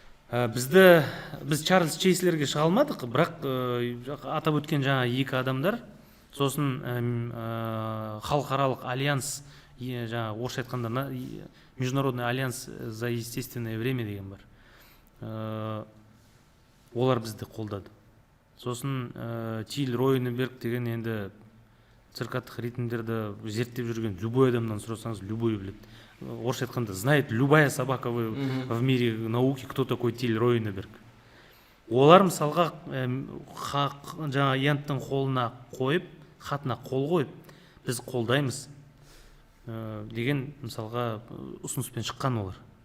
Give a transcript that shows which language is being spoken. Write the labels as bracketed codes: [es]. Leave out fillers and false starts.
[kk] Біз Чарльз Чейслерге шыға алмадық, бірақ атап өткен жаңа екі адамдар, сосын халықаралық альянс, жаңа орысша айтқанда [ru] Международный альянс за естественное время [kk] деген бар. Олар бізді қолдады. Сосын Тиль Ройнеберг деген енді циркадтық ритмдерді зерттеп жүрген [ru] любой [kk] адамнан сұрасаңыз, любой біледі. Орысша айтқанда, [ru] знает любая собака в мире науки, кто такой Тиль Ройнеберг. [kk] Олар мысалға жаңа Янттың қолына қойып, хатына қол қойып, біз қолдаймыз деген мысалға ұсыныспен шыққан олар.